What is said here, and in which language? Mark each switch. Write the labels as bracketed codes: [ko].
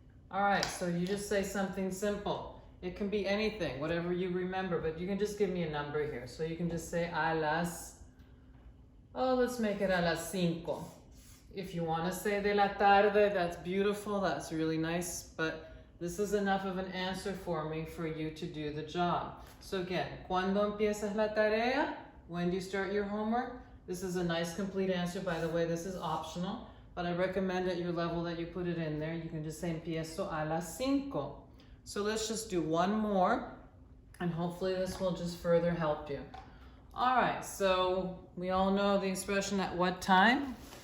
[en] All right, so you just say something simple. It can be anything, whatever you remember, but you can just give me a number here. So you can just say a las, let's make it [es] a las 5. [en] If you want to say [es] de la tarde, [en] that's beautiful, that's really nice, but this is enough of an answer for me for you to do the job. So again, [es] ¿cuándo empiezas la tarea? [en] When do you start your homework? This is a nice complete answer. By the way, this is optional, but I recommend at your level that you put it in there. You can just say [es] empiezo a las 5. [en] So let's just do one more, and hopefully this will just further help you. All right, so we all know the expression at what time.